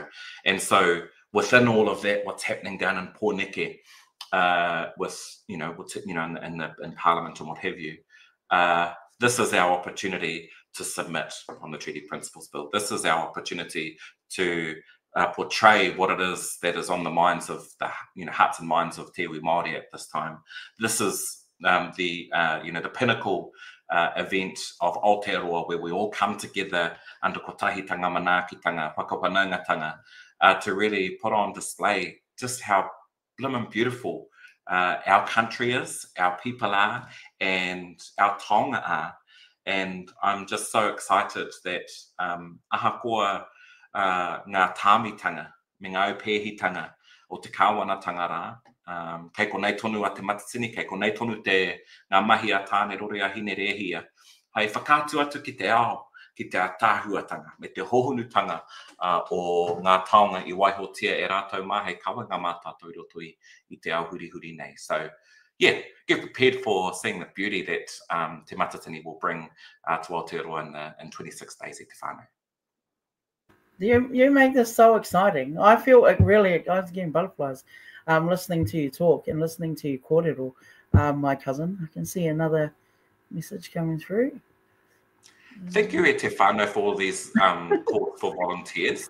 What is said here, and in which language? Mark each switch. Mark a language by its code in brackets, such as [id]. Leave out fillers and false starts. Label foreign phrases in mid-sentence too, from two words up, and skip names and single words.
[en] And so within all of that, what's happening down in Pōneke, in Parliament and what have you, this is our opportunity to submit on the Treaty Principles Bill. This is our opportunity to portray what it is that is on the minds of the, you know, hearts and minds of [mi] Te Iwi Māori [en] at this time. This is the pinnacle event of Aotearoa, where we all come together under [mi] kotahitanga manaakitanga, whakapanungatanga, [en] to really put on display just how blimmin' beautiful our country is, our people are, and our taonga are. And I'm just so excited that [mi] ahakoa ngā tāmitanga, me ngā upehitanga o te kāwanatanga rā, kei ko nei tonu a te Matatini, kei ko nei tonu te ngā mahi a tāne rore a hine rehia, hei whakātu atu ki te ao, ki te tāhuatanga, me te hohunutanga o ngā taonga I waihotia e rātou mā, hei kawa ngā mātātou roto I te ao huri nei. [en] So yeah, get prepared for seeing the beauty that Te Matatini will bring to Aotearoa in 26 days [mi] I te whānau. [en] You make this so exciting. I feel like really, I was getting butterflies listening to you talk and listening to you kōrero, my cousin. I can see another message coming through. Thank you, [mi] Te Whānau, [en] for all these calls for volunteers.